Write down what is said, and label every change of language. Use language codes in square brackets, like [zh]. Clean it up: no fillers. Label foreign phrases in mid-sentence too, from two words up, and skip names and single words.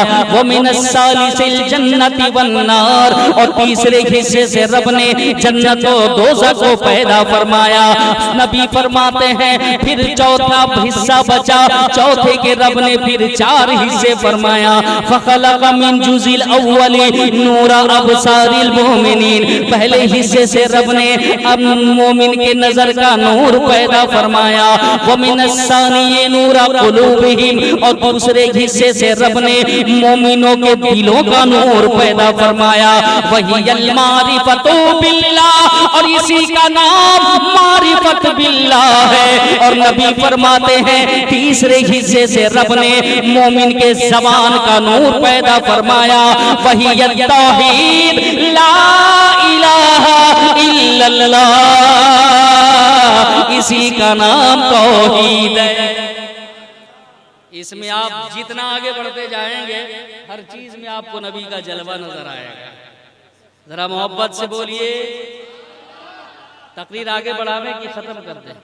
[ar] ومن الثالث الجنة والنار, [ur] اور تیسرے حصے سے رب نے جنت اور دوزخ کو پیدا فرمایا. نبی فرماتے ہیں پھر چوتھا حصہ بچا، چوتھے کے رب نے پھر 4 حصے فرمایا. [ar] فخلق من الجزء الأول نور أبصار المؤمنين, [ur] پہلے حصے سے رب نے اب مومن کے نظر کا نور پیدا فرمایا. [ar] ومن الثاني نور قلوبهم, [ur] اور دوسرے حصے سے رب نے مومنوں کے دلوں کا نور پیدا فرمایا. [ar] وهي المعرفة بالله, [ur] اور اسی کا نام معرفت باللہ ہے. اور نبی فرماتے ہیں تیسرے حصے سے رب نے مومن کے زبان کا نور پیدا فرمایا, [ar] وهي توحيد لا إله إلا الله, [ur] اسی کا نام توحید ہے. اس میں آپ جتنا آگے بڑھتے جائیں گے ہر چیز میں آپ کو نبی کا جلوہ نظر آئے گا. ذرا محبت سے بولیے. تقریر آگے بڑھاوے کہ ختم کر دے?